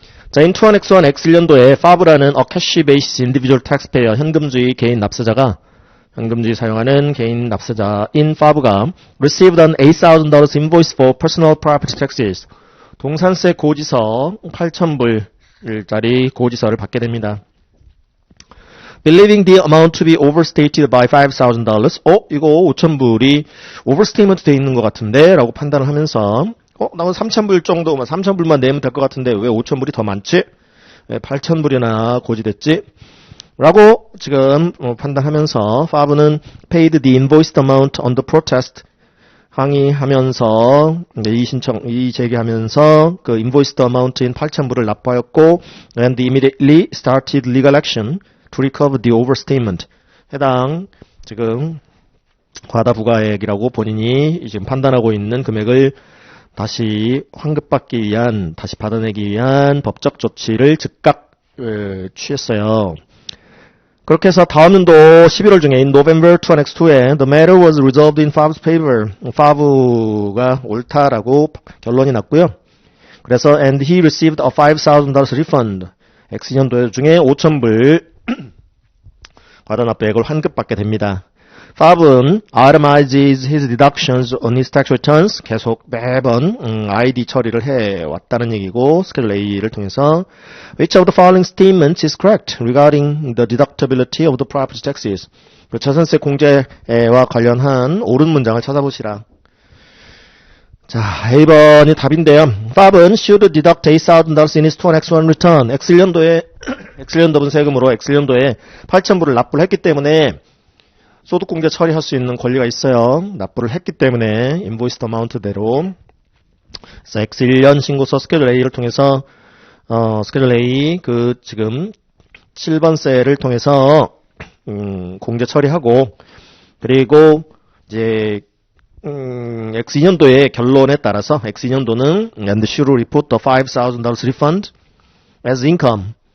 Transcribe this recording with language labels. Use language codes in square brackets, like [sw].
[en] 자, in 21X1 [ko] X1년도에 FAB라는 [en] a cash basis individual taxpayer [ko] 현금주의 개인 납세자가 현금주의 사용하는 개인 납세자인 FAB가 [en] received an $8,000 invoice for personal property taxes. [ko] 동산세 고지서 8,000불짜리 고지서를 받게 됩니다. [en] Believing the amount to be overstated by $5,000. [ko] 이거 5,000불이 overstatement 돼 있는 것 같은데? 라고 판단을 하면서 나는 3,000불 정도만, 3,000불만 내면 될 것 같은데 왜 5,000불이 더 많지? 왜 8,000불이나 고지됐지? 라고 지금 판단하면서 FAB는 [en] paid the invoiced amount under protest [ko] 항의하면서 이 제기하면서 그 invoiced amount인 8,000불을 납부하였고 [en] and immediately started legal action to recover the overstatement. [ko] 해당 지금 과다 부가액이라고 본인이 지금 판단하고 있는 금액을 다시 환급받기 위한, 다시 받아내기 위한 법적 조치를 즉각 취했어요. 그렇게 해서 다음 연도 11월 중에 [en] in November 2002에 the matter was resolved in FAB's favor. [ko] FAB가 옳다라고 결론이 났고요. 그래서 [en] and he received a $5,000 refund. [ko] X년도 중에 5,000불 과다 납부액을 환급받게 됩니다. [en] FAB은 itemizes his deductions on his tax returns. [ko] 계속 매번 ID 처리를 해왔다는 얘기고 스케줄 A를 통해서 [en] which of the following statements is correct regarding the deductibility of the property taxes. [ko] 자산세 공제와 관련한 옳은 문장을 찾아보시라. 자, A번이 답인데요. [en] FAB은 should deduct $8,000 in his 20X1 return. [ko] X년도분 세금으로 X년도에 8,000불을 납부를 했기 때문에 소득공제 처리할 수 있는 권리가 있어요. 납부를 했기 때문에 인보이스 어마운트대로. 그래서 X1년 신고서 스케줄 A를 통해서 스케줄 A 그 지금 7번 셀을 통해서 공제 처리하고 그리고 이제 X2년도의 결론에 따라서 X2년도는 [en] and should report the $5,000 refund as income.